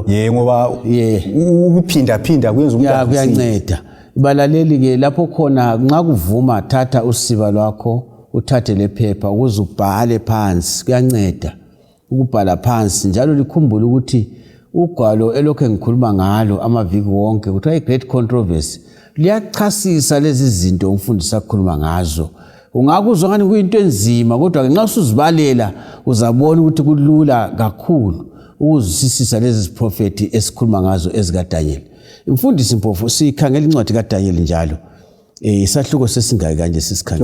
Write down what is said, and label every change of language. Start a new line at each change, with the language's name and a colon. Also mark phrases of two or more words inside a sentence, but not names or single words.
North Ndebele: Ngoba ukuphinda kwenza ukuthi kuyanceda. Balaleli ke lapho khona nxa kuvuma thatha usiba lwakho uthathe lephepha ukuze ubhale phansi, kuyanceda ukubhala phansi njalo likhumbule ukuthi ugwalo elokho ngikhuluma ngalo amaviki wonke kuthiwa i-great controversy liyachasisa lezi zinto umfundisi akhuluma ngazo. Ungakuzwa ngani kuyinto enzima kodwa ke nxa usuzibalela uzabona ukuthi kulula kakhulu ukuzwisisa lezi ziprofeti esikhuluma ngazo ezikaDaniel. Mfundisi Mpofu, sikhangela incwadi kaDaniel njalo. Isahluko sesingaki kanje sisikhangela?